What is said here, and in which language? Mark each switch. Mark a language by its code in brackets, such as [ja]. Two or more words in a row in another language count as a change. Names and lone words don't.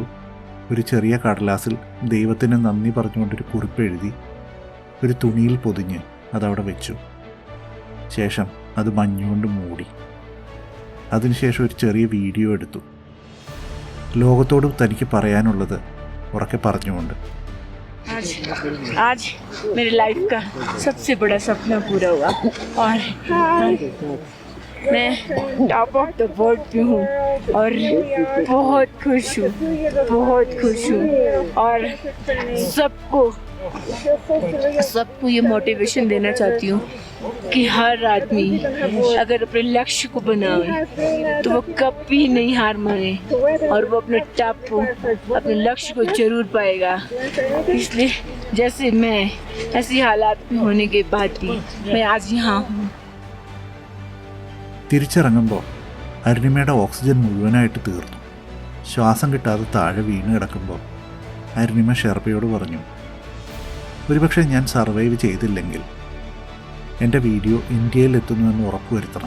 [ml] ഒരു ചെറിയ കടലാസിൽ ദൈവത്തിന് നന്ദി പറഞ്ഞുകൊണ്ടൊരു കുറിപ്പ് എഴുതി ഒരു തുണിയിൽ പൊതിഞ്ഞ് അതവിടെ വെച്ചു. ശേഷം അത് മഞ്ഞുകൊണ്ട് മൂടി. അതിനുശേഷം ഒരു ചെറിയ വീഡിയോ എടുത്തു. ലോകത്തോട് തനിക്ക് പറയാനുള്ളത് ഉറക്കെ പറഞ്ഞുകൊണ്ട്. [hi] आज मेरे लाइफ का सबसे बड़ा सपना पूरा हुआ और मैं [en] top of the world [hi] पे हूँ और बहुत खुश हूँ और सबको सबको ये मोटिवेशन देना चाहती हूँ कि हर आदमी अगर अपने लक्ष्य को बनाए तो वो कभी नहीं हार माने और वो अपने टॉप को, अपने लक्ष्य को जरूर पाएगा। इसलिए जैसे मैं ऐसी हालात में होने के बाद भी मैं आज यहाँ हूँ। [ml] തിരിച്ചിറങ്ങുമ്പോൾ അരുണിമയുടെ ഓക്സിജൻ മുഴുവനായിട്ട് തീർന്നു. ശ്വാസം കിട്ടാതെ താഴെ വീണ് കിടക്കുമ്പോൾ അരുണിമ ഷെർപ്പയോട് പറഞ്ഞു, ഒരുപക്ഷെ ഞാൻ സർവൈവ് ചെയ്തില്ലെങ്കിൽ എൻ്റെ വീഡിയോ ഇന്ത്യയിലെത്തുന്നുവെന്ന് ഉറപ്പുവരുത്തണം.